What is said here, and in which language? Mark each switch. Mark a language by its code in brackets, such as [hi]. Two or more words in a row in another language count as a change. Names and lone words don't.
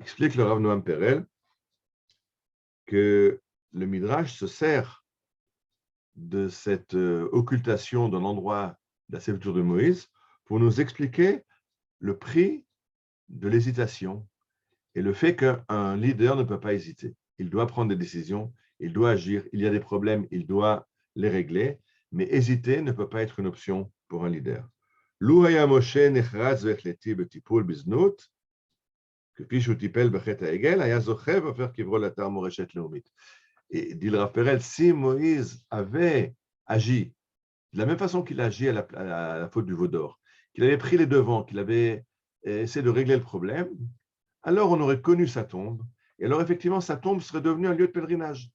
[fr] Explique le Rav Noam Perel que le Midrash se sert de cette occultation d'un endroit de la sépulture de Moïse pour nous expliquer le prix de l'hésitation et le fait qu'un leader ne peut pas hésiter. Il doit prendre des décisions, il doit agir, il y a des problèmes, il doit les régler, mais hésiter ne peut pas être une option pour un leader. [he] לו היה משה נחרץ והחלטי בטיפול בזנות, כפי שהוא טיפל בחטא העגל, היה זוכה והופך קברו לאתר מורשת לאומית. [fr] Et dit le Rav Perel, si Moïse avait agi de la même façon qu'il a agi à la faute du veau d'or, qu'il avait pris les devants, qu'il avait essayé de régler le problème, alors on aurait connu sa tombe, et alors effectivement sa tombe serait devenue un lieu de pèlerinage.